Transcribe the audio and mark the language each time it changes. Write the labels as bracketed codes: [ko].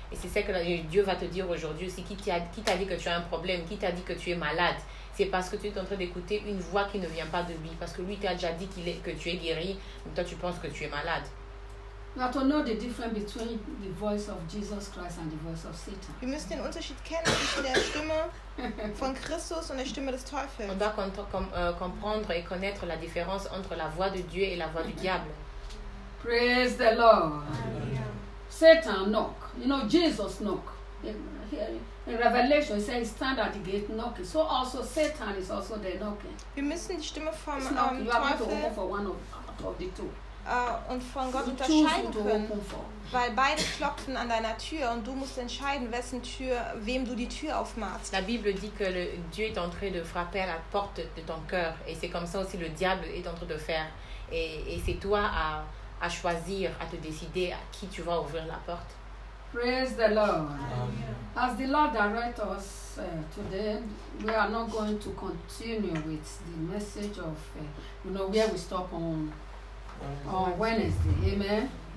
[fr] Et c'est ça que Dieu va te dire aujourd'hui aussi. Qui t'a dit que tu as un problème? Qui t'a dit que tu es malade? C'est parce que tu es en train d'écouter une voix qui ne vient pas de lui. Parce que lui t'a déjà dit que tu es guéri. Mais toi, tu penses que tu es malade. [en] Now to know the difference between the voice of Jesus Christ and the voice of Satan. [de] Wir müssen den Unterschied kennen zwischen der Stimme von Christus und der Stimme des Teufels. [fr] On doit comprendre et connaître la différence entre la voix de Dieu et la voix du diable. [en] Praise the Lord. Satan knock. You know, Jesus knock. In Revelation, he says he stand at the gate knocking. So also Satan is also there knocking. [de] Wir müssen die Stimme vom Teufel. [en] You have to open for one of the two. [de] Und von Gott unterscheiden können, weil beide klopfen an deiner Tür und du musst entscheiden, wem du die Tür aufmachst. [fr] La Bible dit que Dieu est en train de frapper à la porte de ton cœur et c'est comme ça aussi le diable est en train de faire et c'est toi à choisir, à te décider à qui tu vas ouvrir la porte. [en] Praise the Lord. Amen. As the Lord directs us today, we are not going to continue with the message of where we stop on Wednesday. Amen.